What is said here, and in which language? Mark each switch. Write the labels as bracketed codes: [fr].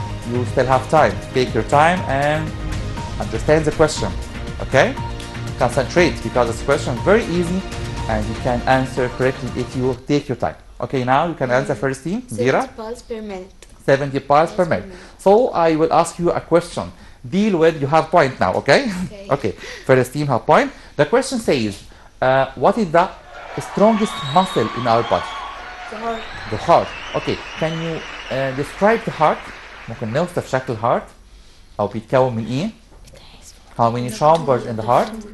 [en] You still have time. Take your time and understand the question. Okay? Concentrate because this question is very easy and you can answer correctly if you take your time. Okay, now you can answer first team. 70 pulse per minute. 70 pulse per minute. So I will ask you a question. Deal with, you have point now, okay? Okay, first team have point. The question says, what is the strongest muscle in our body? The heart. The heart. Okay, can you describe the heart? [ar] ممكن نوصف شكل الهارت أو بيتكون من إيه؟ [en] How many chambers in the heart?